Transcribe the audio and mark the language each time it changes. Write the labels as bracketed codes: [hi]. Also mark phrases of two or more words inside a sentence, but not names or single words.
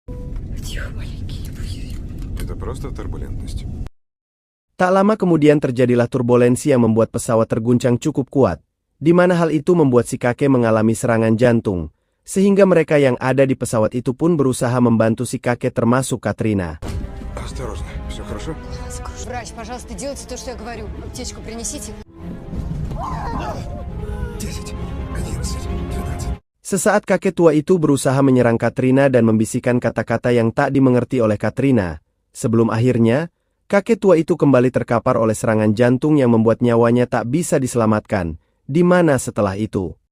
[id] Tak lama kemudian terjadilah turbulensi yang membuat pesawat terguncang cukup kuat, di mana hal itu membuat si kakek mengalami serangan jantung, sehingga mereka yang ada di pesawat itu pun berusaha membantu si kakek termasuk Katrina. [ru] Врач, пожалуйста, делайте то, что я говорю. Аптечку принесите. 10, 11, 12. [id] Sesaat kakek tua itu berusaha menyerang Katrina dan membisikkan kata-kata yang tak dimengerti oleh Katrina. Sebelum akhirnya, kakek tua itu kembali terkapar oleh serangan jantung yang membuat nyawanya tak bisa diselamatkan. Di mana setelah itu?